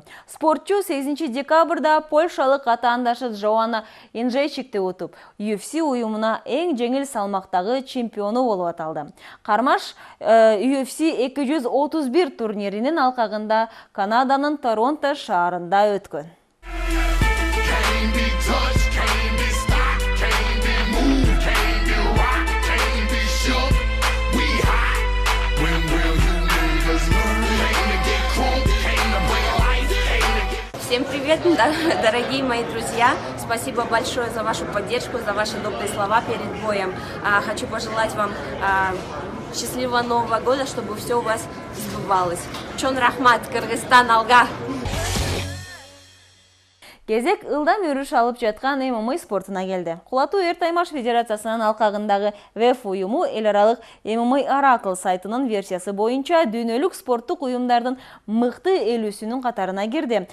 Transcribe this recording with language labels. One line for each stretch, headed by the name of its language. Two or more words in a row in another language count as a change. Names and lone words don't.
Kyrgyz: Спортчу 8 декабрда польшалык атаандашы Жоанна Енжейчикти утуп, UFC уюмуна эң жеңил салмактагы чемпиону болуп аталды. Кармаш UFC 231 турниринин алкагында Канаданын Торонто шаарында өткөн.
Russian: Всем привет, дорогие мои друзья! Спасибо большое за вашу поддержку, за ваши добрые слова перед боем. Хочу пожелать вам счастливого Нового года, чтобы все у вас сбывалось.
Kyrgyz: Чон рахмат, Кыргызстан алга! Кезек ылдам өрүш алып жаткан ММА спортуна келди. Кулатуу Эр Таймаш Федерациясынын алкагындагы ВЭФ уюму эл аралык ММА Oracle сайтынын версиясы боюнча дүйнөлүк спорттук уюмдардын мыкты 50-сүнүн катарына кирди.